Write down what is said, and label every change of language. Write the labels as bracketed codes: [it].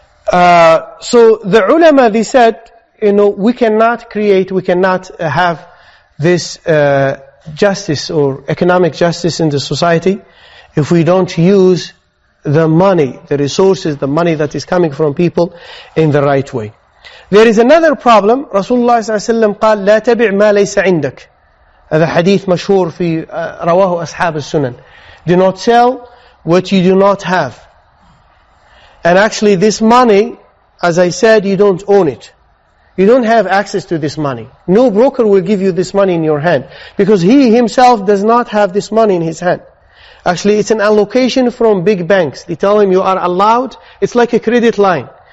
[en] So the ulama, they said, we cannot have this justice or economic justice in the society if we don't use the money, the resources, the money that is coming from people in the right way. There is another problem. [ar] Rasulullah sallallahu alaihi wasallam قال لا تبع ما ليس عندك. هذا حديث مشهور في رواه أصحاب السنن. [en] Do not sell what you do not have. And actually this money, as I said, you don't own it. You don't have access to this money. No broker will give you this money in your hand because he himself does not have this money in his hand. Actually, it's an allocation from big banks. They tell him you are allowed, it's like a credit line.